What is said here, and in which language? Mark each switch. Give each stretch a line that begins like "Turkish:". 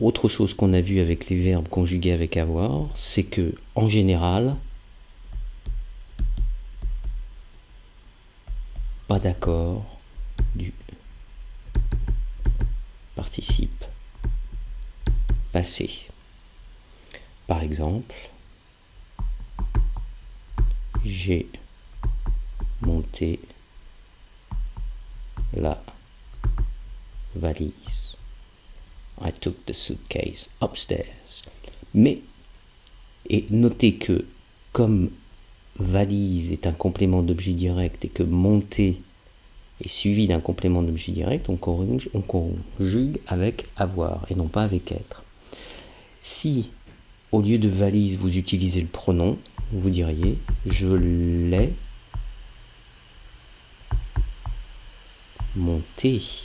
French: Autre chose qu'on a vu avec les verbes conjugués avec avoir, c'est que en général, pas d'accord du participe passé. Par exemple, j'ai monté la valise.
English: I took the suitcase upstairs.
French: Mais, et notez que comme valise est un complément d'objet direct et que monter est suivi d'un complément d'objet direct, on conjugue avec avoir et non pas avec être. Si au lieu de valise vous utilisez le pronom, vous diriez je l'ai monté.